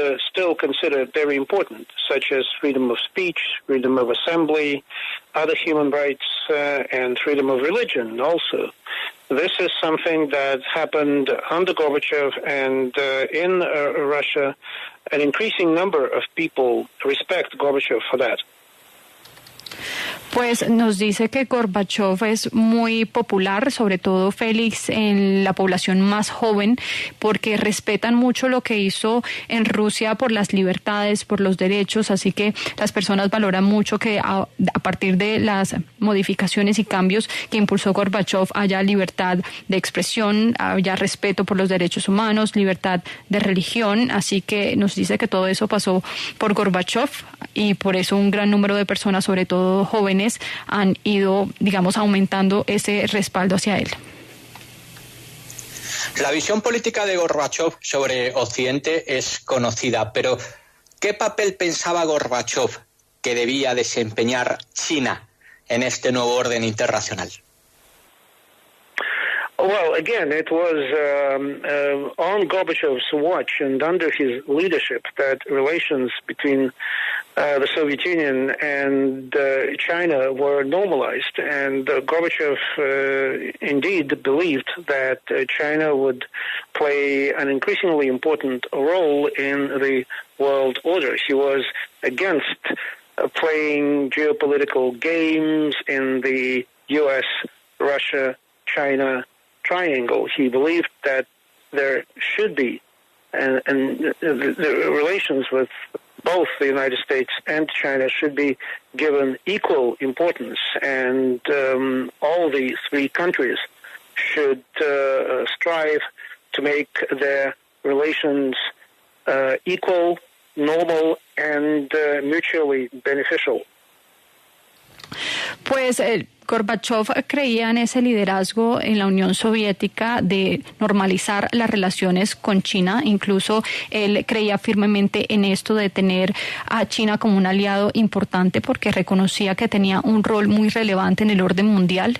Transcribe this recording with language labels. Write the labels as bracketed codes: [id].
[en] still consider very important, such as freedom of speech, freedom of assembly, other human rights, and freedom of religion also. This is something that happened under Gorbachev, and in Russia, an increasing number of people respect Gorbachev for that. [es] Pues nos dice que Gorbachev es muy popular, sobre todo Félix, en la población más joven, porque respetan mucho lo que hizo en Rusia por las libertades, por los derechos, así que las personas valoran mucho que a partir de las modificaciones y cambios que impulsó Gorbachev haya libertad de expresión, haya respeto por los derechos humanos, libertad de religión, así que nos dice que todo eso pasó por Gorbachev y por eso un gran número de personas, sobre todo jóvenes, han ido, digamos, aumentando ese respaldo hacia él. La visión política de Gorbachev sobre Occidente es conocida, pero ¿qué papel pensaba Gorbachev que debía desempeñar China en este nuevo orden internacional? [en] Well, again, it was on Gorbachev's watch and under his leadership that relations between the Soviet Union and China were normalized. And Gorbachev indeed believed that China would play an increasingly important role in the world order. He was against playing geopolitical games in the U.S., Russia, China triangle. He believed that there should be, and the relations with both the United States and China should be given equal importance, and all the three countries should strive to make their relations equal, normal, and mutually beneficial. [es] Pues Gorbachev creía en ese liderazgo en la Unión Soviética de normalizar las relaciones con China. Incluso él creía firmemente en esto de tener a China como un aliado importante porque reconocía que tenía un rol muy relevante en el orden mundial.